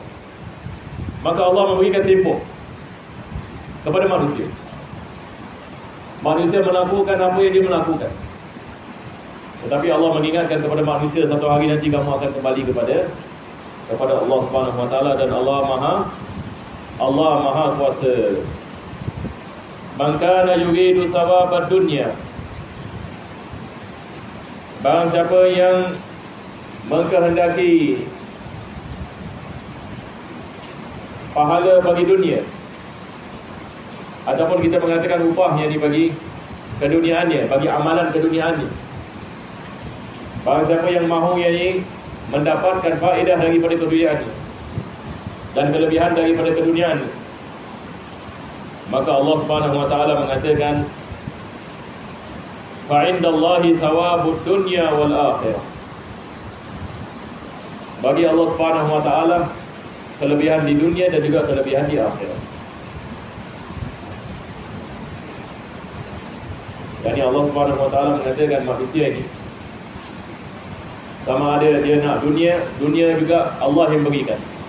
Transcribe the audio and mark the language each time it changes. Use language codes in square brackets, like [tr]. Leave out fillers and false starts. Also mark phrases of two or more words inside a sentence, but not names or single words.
[ms] Maka Allah memberikan tempoh kepada manusia. Manusia melakukan apa yang dia melakukan. Tetapi Allah mengingatkan kepada manusia, satu hari nanti kamu akan kembali kepada Allah [ar] سبحانه وتعالى, [ms] dan Allah Maha Kuasa. [ar] من كان يريد ثواب الدنيا, [ms] barang siapa yang mengkehendaki pahala bagi dunia, ataupun kita mengatakan upahnya ni bagi keduniaannya, bagi amalan keduniaannya. Barang siapa yang mahu yakni mendapatkan faedah daripada keduniaannya dan kelebihan daripada keduniaannya, maka Allah [ar] سبحانه وتعالى [ms] mengatakan [ar] فعند الله ثواب الدنيا والآخرة. [ms] Bagi Allah [ar] سبحانه وتعالى [ms] kelebihan di dunia dan juga kelebihan di akhirat. Yani Allah [ar] سبحانه وتعالى [ms] mengatakan manusia ini sama ada dia nak dunia juga Allah yang berikan.